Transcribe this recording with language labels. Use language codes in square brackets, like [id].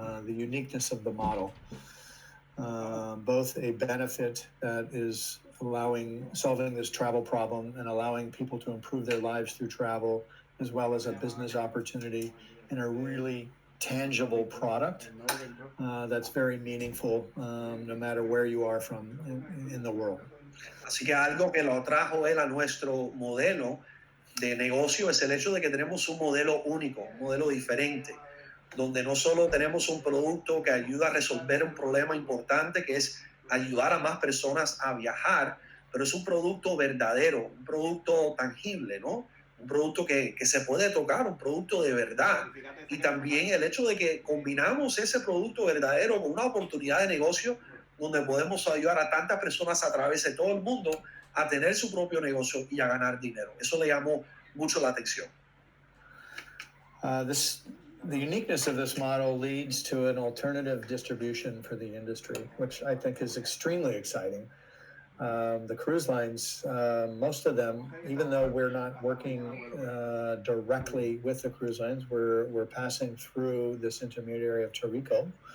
[en] The uniqueness of the model, both a benefit that is solving this travel problem and allowing people to improve their lives through travel, as well as a business opportunity and a really tangible product that's very meaningful, no matter where you are from in the world. [es] Así que algo que lo trajo él a nuestro modelo de negocio es el hecho de que tenemos un modelo único, un modelo diferente, donde no solo tenemos un producto que ayuda a resolver un problema importante, que es ayudar a más personas a viajar, pero es un producto verdadero, un producto tangible, ¿no? Un producto que se puede tocar, un producto de verdad. Y también el hecho de que combinamos ese producto verdadero con una oportunidad de negocio donde podemos ayudar a tantas personas a través de todo el mundo a tener su propio negocio y a ganar dinero. Eso le llamó mucho la atención. [en] The uniqueness of this model leads to an alternative distribution for the industry, which I think is extremely exciting. The cruise lines, most of them, even though we're not working directly with the cruise lines, we're passing through this intermediary of Torrico.